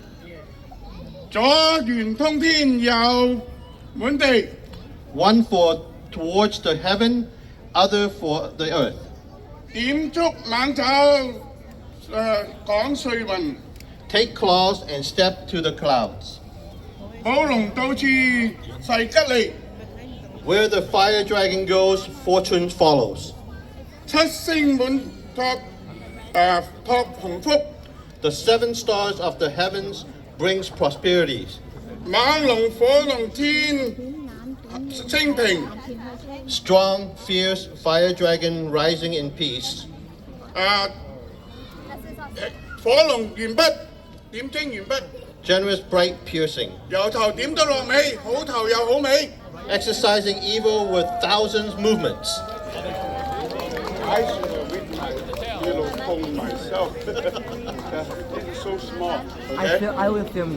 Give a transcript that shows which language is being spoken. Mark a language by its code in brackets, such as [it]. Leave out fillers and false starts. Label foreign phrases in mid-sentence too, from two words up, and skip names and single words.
[en] One for towards the heaven, other for the earth. [yue] 講瑞雲， [en] Take claws and step to the clouds. [yue] 寶龍到處勢吉利， [en] Where the fire dragon goes, fortune follows. [yue] 七星滿托托鴻福， [en] The 7 stars of the heavens brings prosperities. [yue] 猛龍火龍天清平， [en] Strong, fierce fire dragon rising in peace. [yue] 火龍完畢，點睛完畢， [en] Generous, bright, piercing. [yue] 由頭點到落尾，好頭又好尾。 [en] Exercising evil with thousands movements. I should have written my little poem myself. It's so small. Okay? I will film